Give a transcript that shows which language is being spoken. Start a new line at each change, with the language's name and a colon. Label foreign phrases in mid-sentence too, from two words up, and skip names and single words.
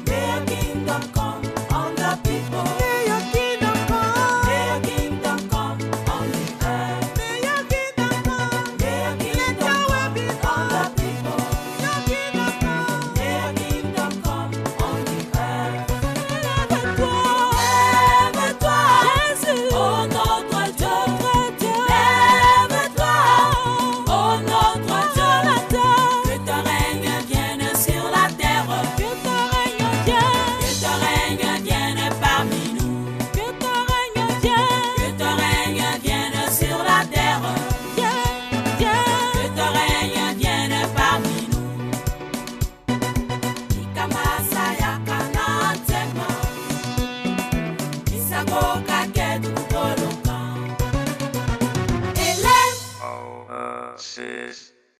English: May your kingdom come on the people. may your kingdom come. May your kingdom come on the earth. May your kingdom come. May your kingdom your will be come on the people. Your kingdom come. May your kingdom come on the earth.
French: Lève-toi, Lève-toi, Jésus. ô notre Dieu. Lève-toi, ô notre Dieu. Que ton règne vienne sur la terre. Que ton règne vienne. Que ton règne vienne parmi nous. Que ton règne vienne. Que ton règne vienne sur la terre. Que ton règne vienne parmi nous.
Bambara: Ikamasaya kana ntema. Isako kake dugukoloka.
French: Élève. Sis.